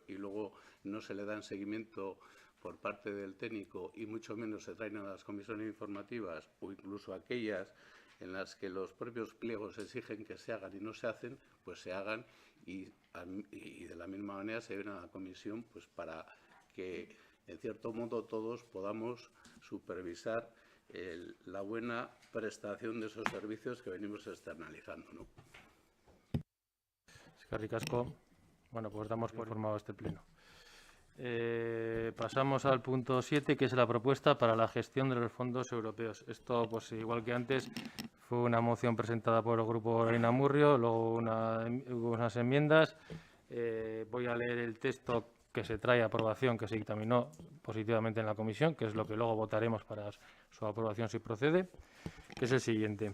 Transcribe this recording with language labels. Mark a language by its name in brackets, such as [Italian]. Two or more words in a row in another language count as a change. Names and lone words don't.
[Spanish] y luego no se le dan seguimiento por parte del técnico y mucho menos se traen a las comisiones informativas, o incluso aquellas en las que los propios pliegos exigen que se hagan y no se hacen, pues se hagan y de la misma manera se ven a la comisión, pues para que en cierto modo todos podamos supervisar la buena prestación de esos servicios que venimos externalizando, ¿no? [Basque] Eskerrik asko. [Spanish] Bueno, pues damos por formado este pleno. Pasamos al punto 7, que es la propuesta para la gestión de los fondos europeos. Esto, pues igual que antes, fue una moción presentada por el grupo Reina Murrio, luego hubo unas enmiendas. Voy a leer el texto que se trae a aprobación, que se dictaminó positivamente en la comisión, que es lo que luego votaremos para su aprobación si procede, que es el siguiente.